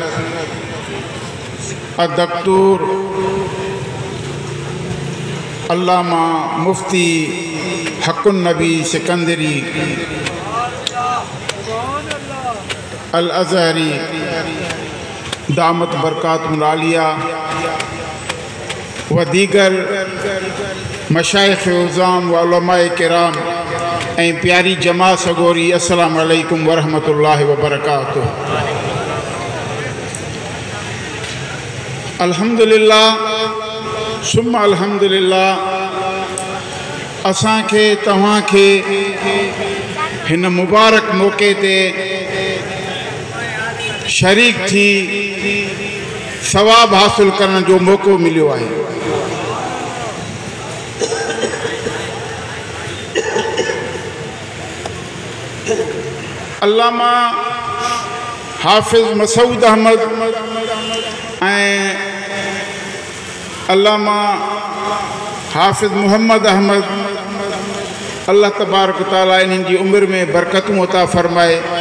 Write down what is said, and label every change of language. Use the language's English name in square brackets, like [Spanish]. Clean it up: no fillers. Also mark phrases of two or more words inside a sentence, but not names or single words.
[Sindhi] अदक्तूर अल्लामा मुफ्ती हक़्क़ुन नबी सिकंदरी अल अज़हरी [Arabic] دامت بركاتهم العالية [Sindhi] व दीगर मशाइख़ उज़ाम व उलमाए किराम ऐं प्यारी जमात सगोरी [Arabic] السلام عليكم ورحمة الله وبركاته. الحمد لله ثم الحمد لله [Sindhi] असांखे तव्हांखे हिन मुबारक मौक़े ते शरीक थी सवाब हासिल करण जो मौक़ो मिलियो आहे। अल्लामा हाफ़िज़ मसूद अहमद ऐं अल्लामा हाफ़िज़ मोहम्मद अहमद [Arabic] الله تبارك وتعالى [Sindhi] इन्हनि जी उम्र में बरकतूं अता फ़रमाए।